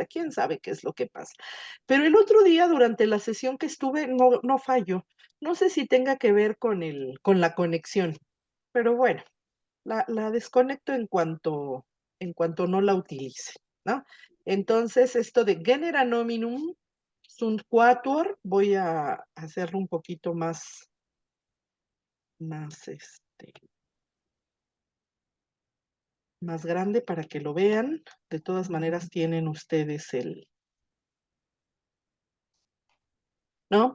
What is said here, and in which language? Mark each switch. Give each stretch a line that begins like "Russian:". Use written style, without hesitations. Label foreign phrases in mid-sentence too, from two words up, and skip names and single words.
Spanish: ¿Quién sabe qué es lo que pasa? Pero el otro día, durante la sesión que estuve, no falló. No sé si tenga que ver con la conexión, pero bueno, la desconecto en cuanto no la utilice, ¿no? Entonces, esto de
Latin: genera nominum sunt quatuor,
Spanish: voy a hacerlo un poquito más, más grande para que lo vean. De todas maneras, tienen ustedes ¿no?